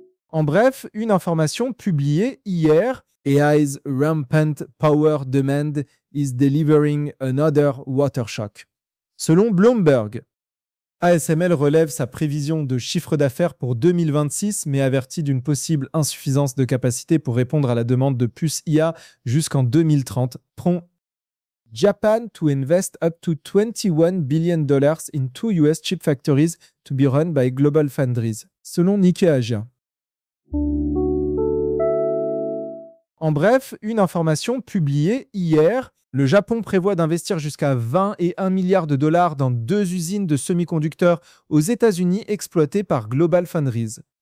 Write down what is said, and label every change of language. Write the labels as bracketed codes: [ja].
[fr] En bref, une information publiée hier, [en] AI's rampant power demand is delivering another water shock. [fr] Selon Bloomberg, ASML relève sa prévision de chiffre d'affaires pour 2026, mais avertit d'une possible insuffisance de capacité pour répondre à la demande de puces IA jusqu'en 2030. Prompt. [en] Japan to invest up to $21 billion in two US chip factories to be run by Global Foundries, [fr] selon [en] Nikkei Asia. [fr] En bref, une information publiée hier, le Japon prévoit d'investir jusqu'à 20 et 1 milliard de dollars dans deux usines de semi-conducteurs aux États-Unis exploitées par Global Foundries.